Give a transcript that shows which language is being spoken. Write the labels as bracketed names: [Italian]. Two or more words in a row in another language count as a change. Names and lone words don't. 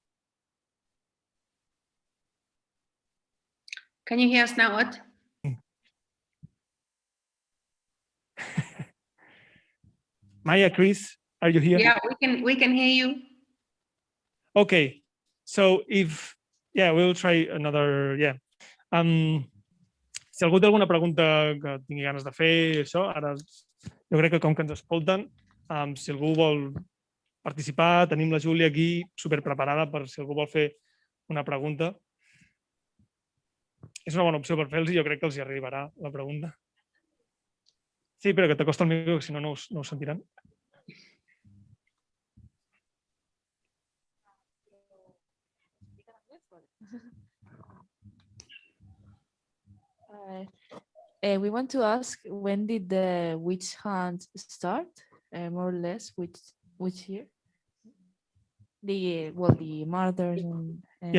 [English] Can you hear us now, Ot? Maya, Chris, are you here? Yeah, we can hear you. Okay, so we'll try another. [Catalan] Si algú té alguna pregunta que tingui ganes de fer, això, ara jo crec que com que ens escolten, si algú vol participar, tenim la Júlia aquí superpreparada per si algú vol fer una pregunta. És una bona opció per fer-los i jo crec que els hi arribarà la pregunta. Sí, però que t'acosta el micro, que si no, no ho sentiran. [English] We want to ask, when did the witch hunt start? More or less, which year? The murders and